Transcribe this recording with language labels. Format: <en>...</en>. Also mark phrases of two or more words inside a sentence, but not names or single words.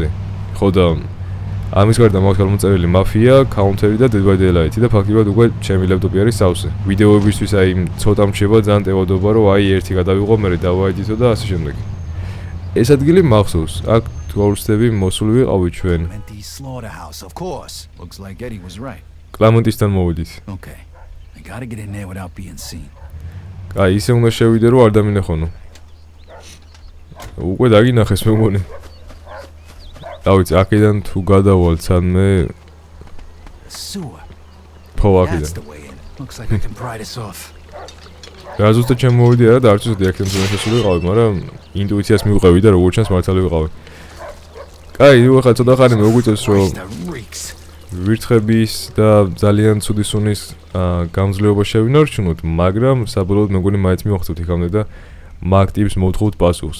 <ka>ხო და ამის გარდა მაქვს გამოწერილი Mafia, Counter-ი და Dead by Daylight-ი და ფაქტობრივად უკვე ჩემი ლეპტოპი არის სავსე. ვიდეოებისთვის აი ცოტა მრჩება ძალიან ტევადობა, რომ აი ერთი გადავიღო, მე დავაედიტო და ასე შემდეგ. ეს ადგილი მახსოვს. აქ თორსტები მოსული ვიყავით ჩვენ.</ka> <en>Slaughterhouse, of course. Looks like Eddie was right.</en> <ka>კლამენტისთან მოვიდით.</ka> <en>Okay. I gotta get in there without being seen.</en> <ka>აი ისე უნდა შევიდე, რომ არ დამინახონო. უკვე დაგინახეს მე მგონი. დავიცი, აქედან თუ გადავალთ სადმე</ka> <en>Sewer.</en> <ka>ხო,</ka> <en>That's</en> <ka>აქედან.</ka> <en>the way in. Looks like I can pry this off.</en> <ka>რა ზუსტად შემოვიდი არა და არც უცოდი აქედან თუ შესული ვიყავი, მაგრამ ინტუიციას მივყევი და როგორც ჩანს მართალი ვიყავი. კაი, ნუ ახლა ცოტა ხანი მოგვიწევს რომ ვირთხების და ძალიან ცუდი სუნის გამძლეობა შევინარჩუნოთ, მაგრამ საბოლოოდ მე მგონი მაინც მივახცევთ იქამდე და მაგ ტიპს მოვთხოვთ პასუხს.</ka>